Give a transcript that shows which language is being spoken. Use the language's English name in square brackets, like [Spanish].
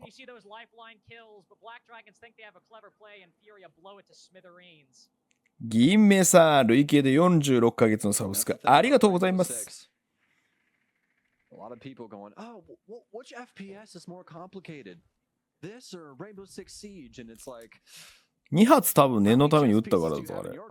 [English] You see those lifeline kills, but BlackDragons think they have a clever play and FURIA blow it to smithereens. [Japanese] 銀メさん累計で46ヶ月のサブスクありがとうございます。 [English] A lot of people going, oh, which FPS is more complicated? This or Rainbow Six Siege? And it's like [Japanese] 2発多分念のために撃ったからだぞあれ。